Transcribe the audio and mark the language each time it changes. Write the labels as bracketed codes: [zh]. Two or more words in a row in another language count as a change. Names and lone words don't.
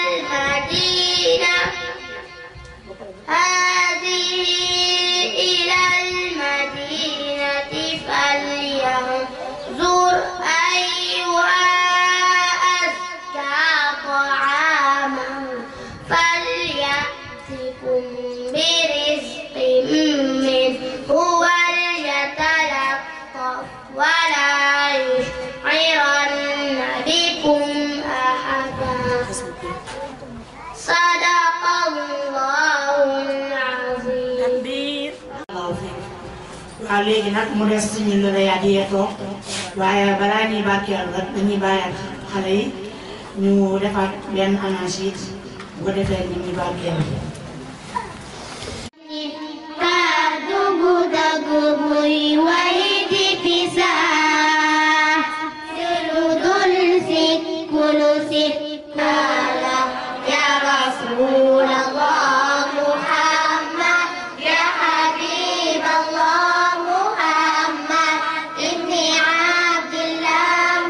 [ar] المدينة فلينظر أيها أزكى طعاما فليأتكم برزق منه وليتلطف ولا يشعرن بكم أحدا. صدق الله العظيم. [wo] waaw léegi nag mu des suñu la yaadiyee toog waaye balaa ñuy barkeel rek dañuy bàyyi ak xale yi ñu defaat benn anachid bu ko defee ñu ngi barkeel. [ar] يا رسول الله محمد يا حبيب الله محمد ابن عبد الله